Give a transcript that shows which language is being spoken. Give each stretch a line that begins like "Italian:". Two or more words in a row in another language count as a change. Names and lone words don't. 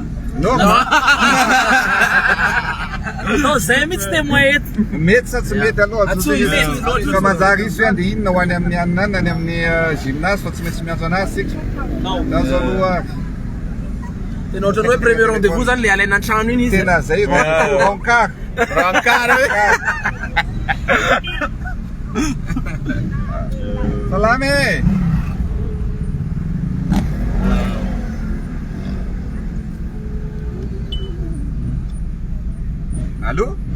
Malagasy: Norma? No, zay mihitsy dia moety. Mety sa tsy mety aloha ka manjary izy hoe andeha inona ho any amin'ny anina any amin'ny gymnase fa tsy maintsy miantso anazy sika da zao aloha Tena ohatrany hoe
French: premier rendez-vous
Malagasy: zany le alaina an-trano iny izy. tena zay rencard salame Allô?